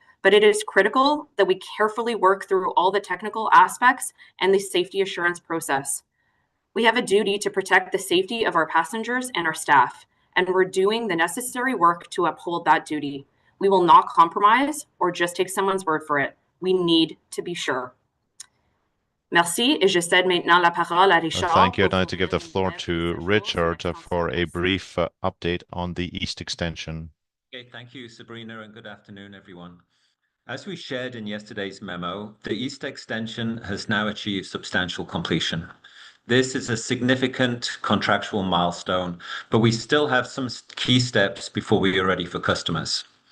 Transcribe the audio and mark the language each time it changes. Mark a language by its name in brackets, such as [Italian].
[English] But it is critical that we carefully work through all the technical aspects and the safety assurance process. We have a duty to protect the safety of our passengers and our staff, and we're doing the necessary work to uphold that duty. We will not compromise or just take someone's word for it. We need to be sure. [French] Merci, et je cède maintenant la parole à Richard. [English] Thank you. I'd like to give the floor to Richard for a brief update on the East Extension. Okay, thank you, Sabrina, and good afternoon, everyone. As we shared in yesterday's memo, the East Extension has now achieved substantial completion. This is a significant contractual milestone, but we still have some key steps before we are ready for customers.